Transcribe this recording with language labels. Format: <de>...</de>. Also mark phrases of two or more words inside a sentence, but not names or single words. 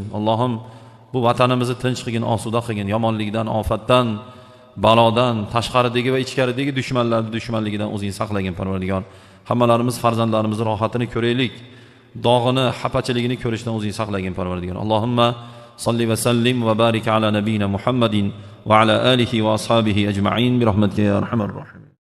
<uz>Allohim bu vatanimizni tinch qilgin, osuda qilgin, yomonlikdan, ofatdan, balodan, tashqaridagi va ichkaridagi dushmanligidan o'zing saqlagin Parvardigor. Hammalarimiz farzandlarimizni rohatini ko'raylik. Dog'ini, xafachiligini ko'rishdan o'zing saqlagin Parvardigor.</uz> <ar>اللهم صل وسلم وبارك على نبينا محمد وعلى آله وأصحابه أجمعين برحمتك يا أرحم الراحمين.</ar>